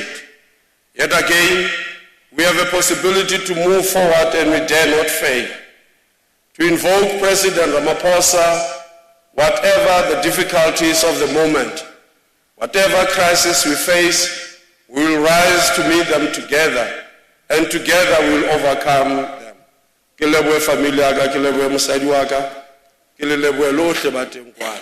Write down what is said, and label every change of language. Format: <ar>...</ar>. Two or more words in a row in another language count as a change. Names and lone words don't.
<en>Yet again, we have a possibility to move forward and we dare not fail. To invoke President Ramaphosa, whatever the difficulties of the moment, whatever crisis we face, we will rise to meet them together, and together we will overcome them.</en> <st>Ke lebohe family ya ka, ke lebohe mosadi wa ka, ke le lebohe lohle ba teng kwana.</st>